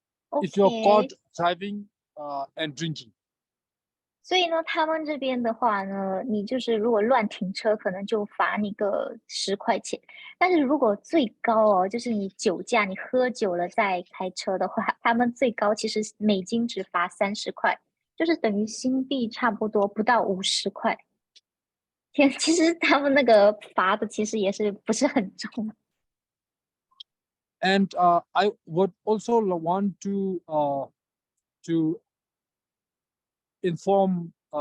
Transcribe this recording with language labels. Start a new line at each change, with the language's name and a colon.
English: If you're caught driving and drinking.
Chinese: 所以呢，他们这边的话呢，你就是如果乱停车，可能就罚你个10块钱。但是如果最高哦，就是你酒驾，你喝酒了再开车的话，他们最高其实美金只罚30块，就是等于新币差不多不到50块。天，其实他们那个罚的其实也是不是很重。
English: And I would also want to inform